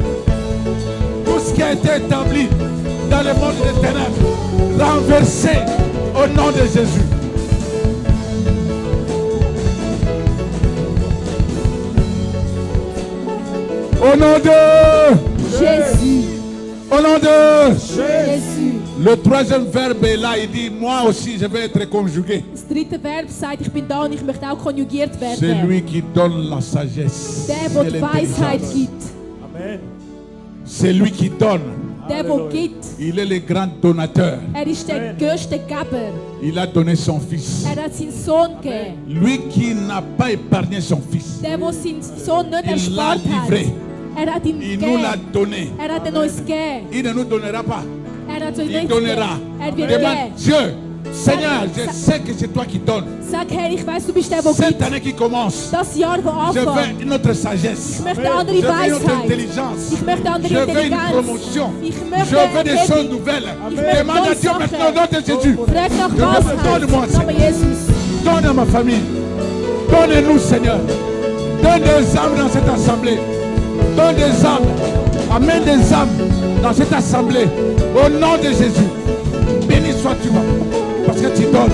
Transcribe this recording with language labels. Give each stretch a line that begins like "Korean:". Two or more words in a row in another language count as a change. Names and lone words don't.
French: Tout ce qui a été établi dans le monde des ténèbres, renversé au nom de Jésus. Au nom de Jésus. Au nom de Jésus. Le troisième verbe est là, il dit, moi aussi je vais être conjugué.
German: Das dritte Verb sagt, ich bin da und ich möchte auch konjugiert
French: C'est
German: werden.
French: lui qui donne la sagesse.
German: Der, der
French: et
German: die Weisheit
French: l'intelligence.
German: gibt.
French: Amen. C'est lui qui donne.
German: Der, der gibt.
French: Il est le grand donateur.
German: Ist der größte Geber.
French: Il a donné son fils.
German: Hat seinen Sohn gegeben.
French: Lui qui n'a pas épargné son fils.
German: Der seinen Sohn nicht
French: Il l'a
German: erspart hat.
French: livré.
German: Hat ihn
French: Il nous l'a
German: gegeben.
French: donné.
German: Hat ihn uns gegeben.
French: Il ne nous donnera pas.
German: Hat uns
French: Il
German: nicht
French: donnera.
German: gegeben. Wird
French: Demande,
German: geben.
French: Dieu, Seigneur, je sais que c'est toi qui donnes.
German: Sag, Herr, ich weiß, du bist der, der
French: Cette
German: gibt.
French: année qui commence,
German: Das Jahr, das
French: je
German: anfängt.
French: veux une autre sagesse.
German: Ich möchte
French: Je
German: andere
French: veux une autre
German: Weisheit.
French: intelligence.
German: Ich möchte andere
French: Je veux une
German: Intelligenz.
French: promotion.
German: Ich
French: Je
German: möchte
French: veux des choses
German: Erhebung.
French: nouvelles.
German: möchte
French: Demande à
German: neue
French: Dieu
German: Sachen.
French: maintenant au nom de Jésus.
German: Frag nach
French: Je veux donne-moi,
German: Weisheit. Name Jesus.
French: Donne à ma famille. Donne-nous, Seigneur. Donne des âmes dans cette assemblée. Donne des âmes. Amène des âmes dans cette assemblée. Au nom de Jésus. Béni sois-tu, parce que tu donnes.